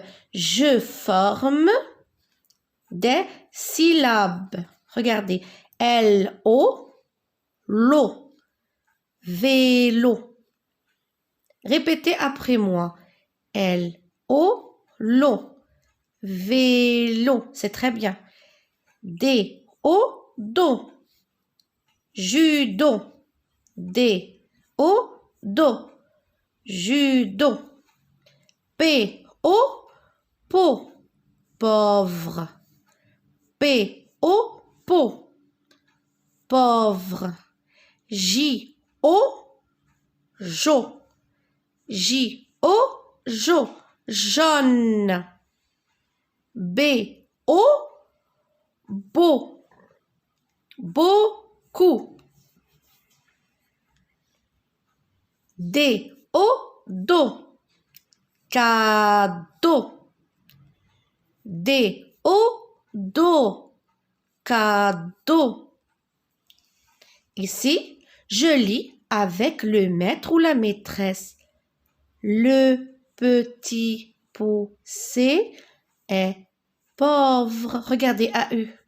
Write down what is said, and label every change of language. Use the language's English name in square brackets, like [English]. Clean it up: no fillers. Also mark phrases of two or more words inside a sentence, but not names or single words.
[French] Je forme des syllabes. Regardez. L-O. L'eau. Vélo. Répétez après moi. L-O. L'eau. Vélo. C'est très bien. D-O. Do. Judo. D-O. Do. Judo. P-O. Po. pauvre. P-O, po. Pauvre. J-O, jo. J-O, jo. Jaune. B-O, beau. Beaucoup. D-O, do. Cadeau. D-O, do. Cadeau. Ici, je lis avec le maître ou la maîtresse. Le petit poussé est pauvre. Regardez AU.